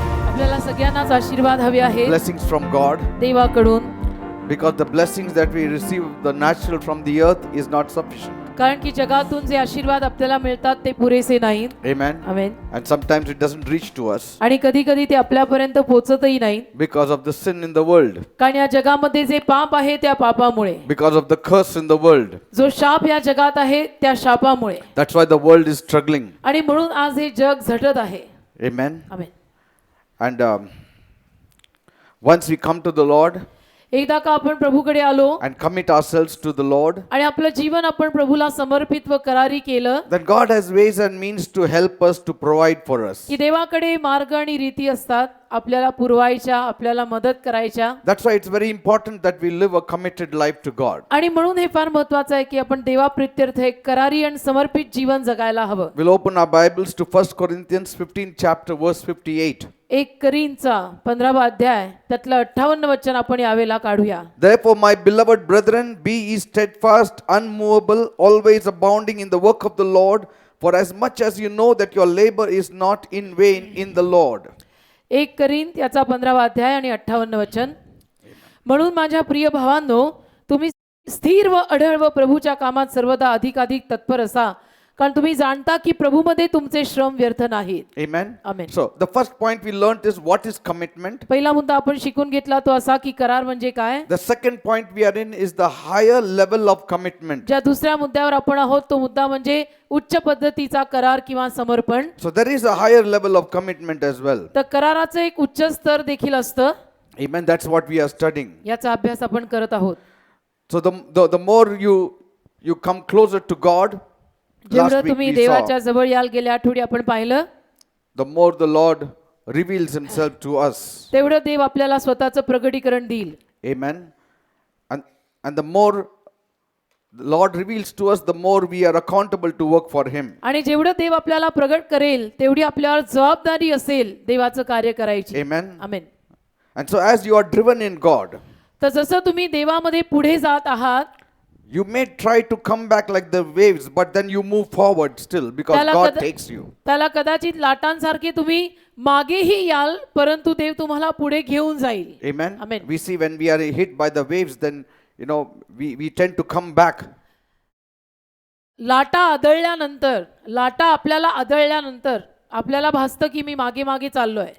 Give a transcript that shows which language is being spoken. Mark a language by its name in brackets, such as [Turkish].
[Marathi] आपल्याला सगळ्यांनाच आशीर्वाद हवे आहे [English] blessings from God, [Marathi] देवाकडून, [English] because the blessings that we receive, the natural from the earth, is not sufficient. [Marathi] कारण की जगातून जे आशीर्वाद आपल्याला मिळतात ते पुरेसे नाहीत. [English] Amen. [Marathi] Amen. [English] And sometimes it doesn't reach to us [Marathi] आणि कधी कधी ते आपल्यापर्यंत पोहोचतही नाही, [English] because of the sin in the world, [Marathi] कारण या जगामध्ये जे पाप आहे त्या पापामुळे, [English] because of the curse in the world. [Marathi] जो शाप या जगात आहे त्या शापामुळे. [English] That's why the world is struggling. [Marathi] आणि म्हणून आज हे जग झटत आहे. [English] Amen. [Marathi] Amen. [English] And once we come to the Lord [Marathi] एकदा का आपण प्रभूकडे आलो [English] and commit ourselves to the Lord, [Marathi] आणि आपलं जीवन आपण प्रभूला समर्पित व करारी केलं, [English] then God has ways and means to help us, to provide for us. [Marathi] की देवाकडे मार्ग आणि रीती असतात आपल्याला पुरवायच्या, आपल्याला मदत करायच्या. [English] That's why it's very important that we live a committed life to God. [Marathi] आणि म्हणून हे फार महत्वाचं आहे की आपण देवाप्रित्यर्थ एक करारी आणि समर्पित जीवन जगायला हवं. [English] We'll open our Bibles to 1 Corinthians 15 chapter verse 58. [Marathi] 1 करींचा 15वा अध्याय त्यातलं 58 वचन आपण यावेळेला काढूया. [English] Therefore, my beloved brethren, be ye steadfast, unmovable, always abounding in the work of the Lord, for as much as you know that your labor is not in vain in the Lord. [Marathi] 1 करीन त्याचा 15वा अध्याय आणि 58 वचन. म्हणून माझ्या प्रिय भावांनो, तुम्ही स्थिर व अढळ व प्रभूच्या कामात सर्वदा अधिकाधिक तत्पर असा, कारण तुम्ही जाणता की प्रभूमध्ये तुमचे श्रम व्यर्थ नाहीत. [English] Amen. Amen. So, the first point we learned is what is commitment. [Marathi] पहिला मुद्दा आपण शिकून घेतला तो असा की करार म्हणजे काय. [English] The second point we are in is the higher level of commitment. [Marathi] ज्या दुसऱ्या मुद्द्यावर आपण आहोत तो मुद्दा म्हणजे उच्च पद्धतीचा करार किंवा समर्पण. [English] So, there is a higher level of commitment as well. [Marathi] तर कराराचं एक उच्च स्तर देखील असतं. [English] Amen. That's what we are studying. [Marathi] याचा अभ्यास आपण करत आहोत. [English] So, the more you come closer to God, last [Marathi] जेवढं [English] week [Marathi] तुम्ही [English] we [Marathi] देवाच्या [English] saw, [Marathi] जवळ याल, गेल्या आठवडी आपण पाहिलं, [English] the more the Lord reveals himself to us. [Marathi] तेवढं देव आपल्याला स्वतःचं प्रगटीकरण देईल. [English] Amen. And the more the Lord reveals to us, the more we are accountable to work for him. [Marathi] आणि जेवढं देव आपल्याला प्रगट करेल तेवढी आपल्यावर जबाबदारी असेल देवाचं कार्य करायची. [English] Amen. [Marathi] Amen. [English] And so as you are driven in God, [Marathi] तर जसं तुम्ही देवामध्ये पुढे जात आहात, [English] you may try to come back like the waves, but then you move forward still because [Marathi] त्याला [English] God [Marathi] कदा- [English] takes you. [Marathi] त्याला कदाचित लाटांसारखे तुम्ही मागेही याल, परंतु देव तुम्हाला पुढे घेऊन जाईल. [English] Amen. Amen. We see when we are hit by the waves, then we tend to come back. [Marathi] लाटा आपल्याला आदळल्यानंतर आपल्याला भासतं की मी मागे मागे चाललोय.